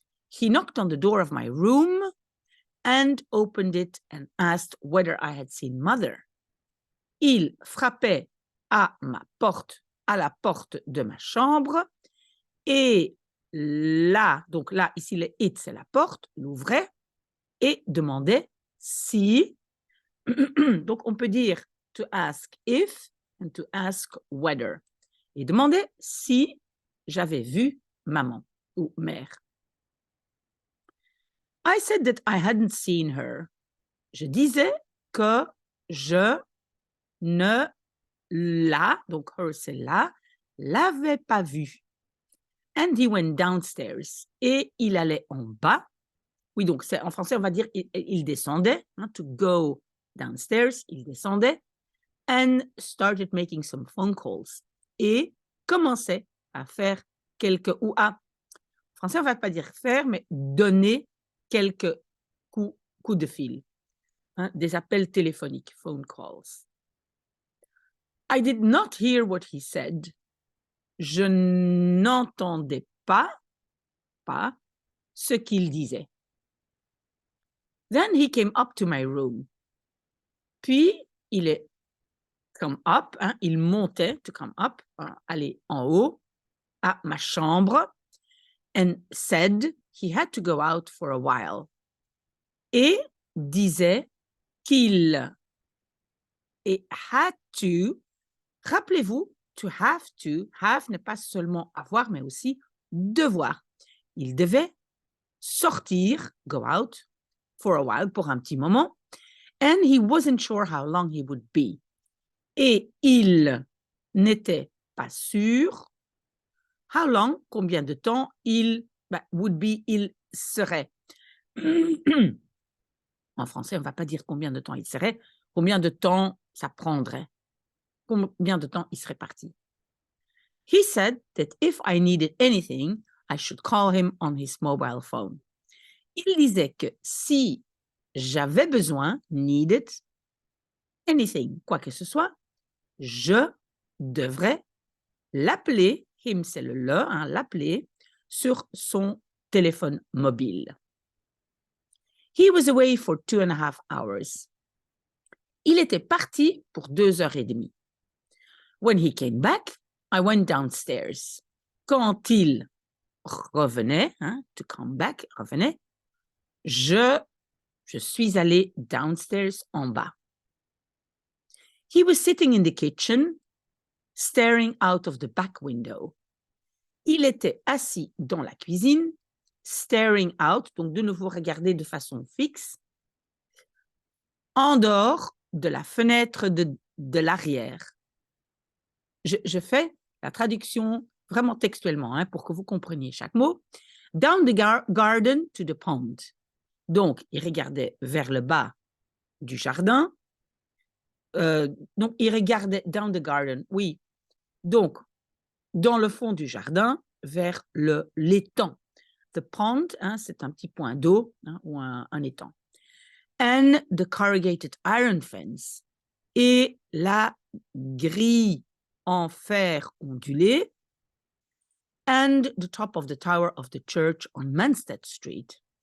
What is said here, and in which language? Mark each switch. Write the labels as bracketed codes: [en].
[en] He knocked on the door of my room and opened it and asked whether I had seen mother. [fr] Il frappait à la porte de ma chambre et là, donc là, ici, le it, c'est la porte, l'ouvrait et demandait si, donc on peut dire [en] to ask if and to ask whether. [fr] Et demandait si j'avais vu maman ou mère. [en] I said that I hadn't seen her. [fr] Je disais que je ne donc her c'est l'avait pas vue. [en] And he went downstairs. [fr] Et il allait en bas. Oui, donc en français, on va dire il descendait. Hein, [en] to go downstairs, [fr] il descendait. [en] And started making some phone calls. [fr] Et commençait à faire en français, on ne va pas dire faire, mais donner quelques coups de fil. Hein, des appels téléphoniques, [en] phone calls. I did not hear what he said. [fr] Je n'entendais pas ce qu'il disait. [en] Then he came up to my room. [fr] Puis, il est come up, hein, il montait, [en] to come up, [fr] aller en haut, à ma chambre. [en] and said he had to go out for a while. [fr] Et disait qu'il et [en] had to, [fr] rappelez-vous, [en] to have [fr] n'est pas seulement avoir, mais aussi devoir. Il devait sortir, [en] go out, for a while, [fr] pour un petit moment, [en] and he wasn't sure how long he would be. [fr] Et il n'était pas sûr, [en] how long, [fr] combien de temps il, [en] would be, [fr] il serait. En français, on ne va pas dire combien de temps il serait, combien de temps ça prendrait, combien de temps il serait parti. [en] He said that if I needed anything, I should call him on his mobile phone. [fr] Il disait que si j'avais besoin, needed, anything, quoi que ce soit, je devrais l'appeler, him c'est le, l'appeler, sur son téléphone mobile. [en] He was away for 2.5 hours. [fr] Il était parti pour 2h30. [en] When he came back, I went downstairs. [fr] Quand il revenait, [en] to come back, [fr] revenait, je suis allée downstairs en bas. [en] He was sitting in the kitchen, staring out of the back window. [fr] Il était assis dans la cuisine, [en] staring out, [fr] donc de nouveau regarder de façon fixe, en dehors de la fenêtre de l'arrière. Je fais la traduction vraiment textuellement, pour que vous compreniez chaque mot. [en] Down the garden to the pond. [fr] Donc, il regardait vers le bas du jardin. Donc, il regardait [en] down the garden, [fr] oui. Donc, dans le fond du jardin, vers l'étang. [en] The pond, [fr] c'est un petit point d'eau ou un étang. [en] And the corrugated iron fence. [fr] Et la grille en fer ondulé. [en] And the top of the tower of the church on Manstead Street.